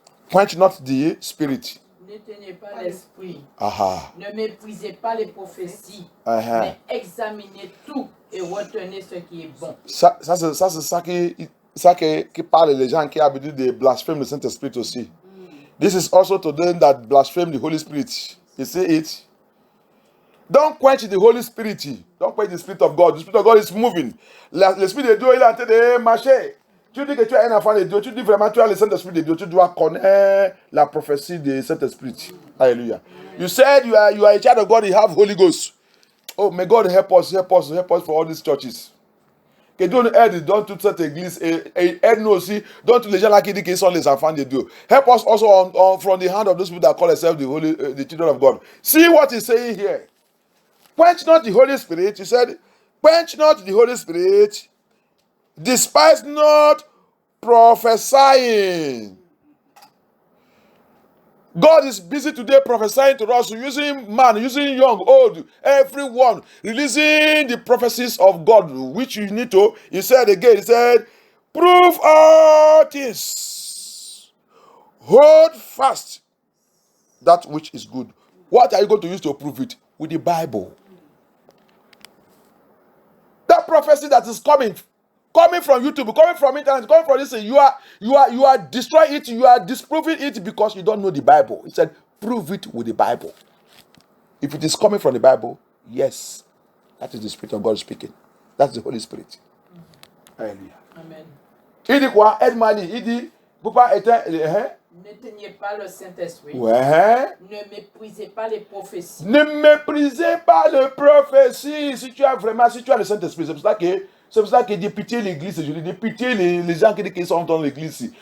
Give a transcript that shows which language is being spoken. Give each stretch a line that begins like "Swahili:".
English: Quench not the spirit.
French: N'éteignez pas l'esprit. Aha. Ne méprisez pas les prophéties. Mais examinez tout et retenez ce qui est bon. Ça c'est ça qui parle les gens qui ont l'habitude de blasphémer le Saint-Esprit aussi.
English: This is also to them that blaspheme the Holy Spirit. You see it? Don't quench the Holy Spirit. Don't quench the Spirit of God. The Spirit of God is moving.
French: L'Esprit de Dieu, il est en train de marcher. Tu dis que tu es un enfant de Dieu. Tu dis vraiment tu as le Saint-Esprit de Dieu. Tu dois connaître la prophétie de Saint-Esprit. Alléluia.
English: You said you are a child of God. You have Holy Ghost. Oh, may God help us for all these churches.
French: Que Dieu nous aide dans toute cette église et aide-nous aussi dans tous les gens là qui disent qu'ils sont les enfants de Dieu.
English: Help us also from the hand of those people that call themselves the children of God. See what he's saying here. Quench not the Holy Spirit. He said, quench not the Holy Spirit. Despise not prophesying. God is busy today prophesying to us, using man, using young, old, everyone, releasing the prophecies of God, which you need to. He said again, he said, prove all things. Hold fast that which is good. What are you going to use to prove it? With the Bible. That prophecy that is coming from YouTube, coming from internet, coming from this, you are destroying it, you are disproving it because you don't know the Bible. He said, prove it with the Bible. If it is coming from the Bible, yes, that is the Spirit of God speaking. That's the Holy Spirit. Hallelujah. Amen.
French: Il dit quoi? Aide-moi, il dit, vous pas éteindre. N'éteignez pas le Saint-Esprit. Ouais. Ne méprisez pas les prophéties. Ne méprisez pas les prophéties. Si tu as le Saint-Esprit, c'est pour ça que de pitié l'église, je dis, de pitié les gens qui disent qu'ils sont dans l'église.